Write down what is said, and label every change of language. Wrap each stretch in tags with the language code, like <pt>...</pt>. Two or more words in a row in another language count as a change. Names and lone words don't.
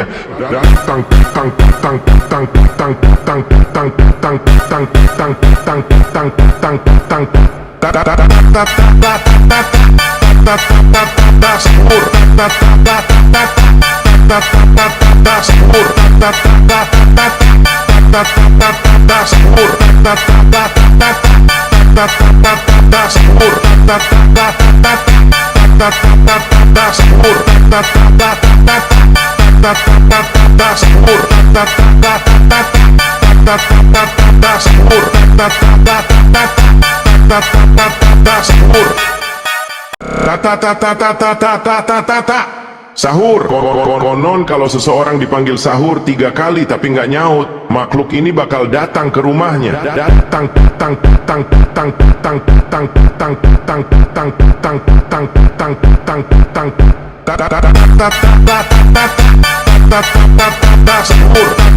<id>Tang tang tang tang tang tang tang tang tang tang tang tang tang tang. Ta ta ta ta ta ta ta ta sahur. Ta ta ta ta sahur. Ta ta ta sahur. Ta ta sahur. Ta sahur. Sahur. Sahur. Sahur. Sahur. Konon kalau seseorang dipanggil sahur 3 kali tapi nggak nyaut, makhluk ini bakal datang ke rumahnya. Datang tang tang tang tang tang tang tang tang tang tang tang tang tang. Sahur.</id>